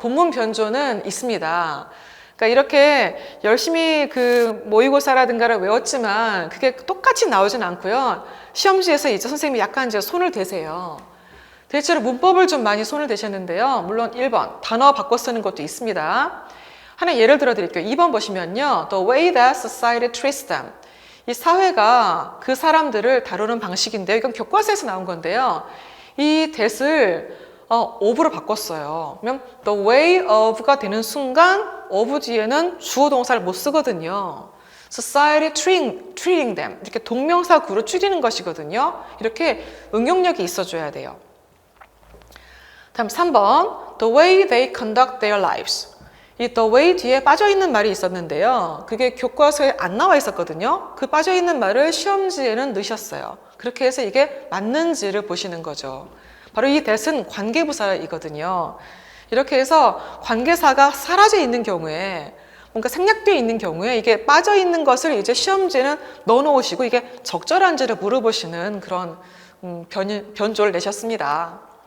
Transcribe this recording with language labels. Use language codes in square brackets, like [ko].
[ko] 본문 변조는 있습니다. 그러니까 이렇게 열심히 그 모의고사라든가를 외웠지만 그게 똑같이 나오진 않고요. 시험지에서 이제 선생님이 약간 이제 손을 대세요. 대체로 문법을 좀 많이 손을 대셨는데요. 물론 1번 단어 바꿔 쓰는 것도 있습니다. 하나 예를 들어 드릴게요. 2번 보시면요. [en] The way that society treats them. [ko] 이 사회가 그 사람들을 다루는 방식인데요. 이건 교과서에서 나온 건데요. 이 that을 of로 바꿨어요. 그러면 the way of가 되는 순간 of 뒤에는 주어 동사를 못 쓰거든요. [en] society treating them. [ko] 이렇게 동명사 구로 줄이는 것이거든요. 이렇게 응용력이 있어줘야 돼요. 다음 3번 [en] the way they conduct their lives. [ko] 이 the way 뒤에 빠져있는 말이 있었는데요. 그게 교과서에 안 나와 있었거든요. 그 빠져있는 말을 시험지에는 넣으셨어요. 그렇게 해서 이게 맞는지를 보시는 거죠. 바로 이 that은 관계부사이거든요. 이렇게 해서 관계사가 사라져 있는 경우에 뭔가 생략되어 있는 경우에 이게 빠져있는 것을 이제 시험지에는 넣어놓으시고 이게 적절한지를 물어보시는 그런 변조를 내셨습니다.